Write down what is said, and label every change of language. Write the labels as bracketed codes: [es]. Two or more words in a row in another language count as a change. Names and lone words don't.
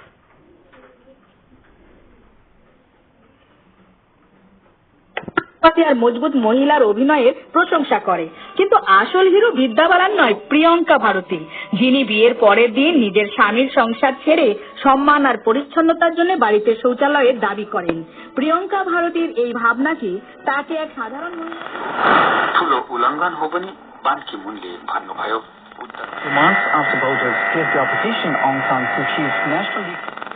[bn] আর মজবুত মহিলার অভিনয়ের প্রশংসা করে, কিন্তু আসল হিরো বিদ্যা বালান নয়, প্রিয়ঙ্কা ভারতী, যিনি বিয়ের পরের দিন নিজের স্বামীর সংসার ছেড়ে সম্মান আর পরিচ্ছন্নতার জন্য বাড়িতে শৌচালয়ের দাবি করেন। প্রিয়ঙ্কা ভারতীর এই ভাবনা কি তাকে এক সাধারণ [ne] ठुलो उल्लंघन हो पनि बान की मुनले भन्नुभयो। [en] 2 months after voters gave the opposition Aung San Suu Kyi's National League